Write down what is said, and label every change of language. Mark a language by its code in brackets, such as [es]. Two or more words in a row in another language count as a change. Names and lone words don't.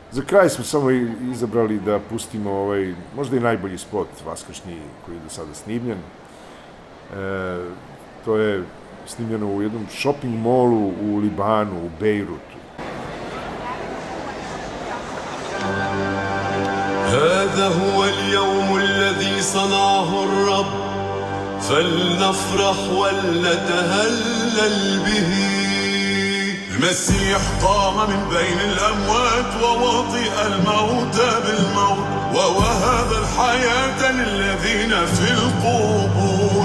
[sr] kraj smo samo izabrali da pustimo možda i najbolji spot vaskršnji koji je do sada snimljen. To je snimljeno u jednom [en] shopping mallu [sr] u Libanu, u Bejrutu. [ar] هذا هو اليوم الذي صنعه الرب فلنفرح ولنتهلل به. المسيح قام من بين الأموات ووطئ الموت بالموت ووهب الحياة للذين في القبور.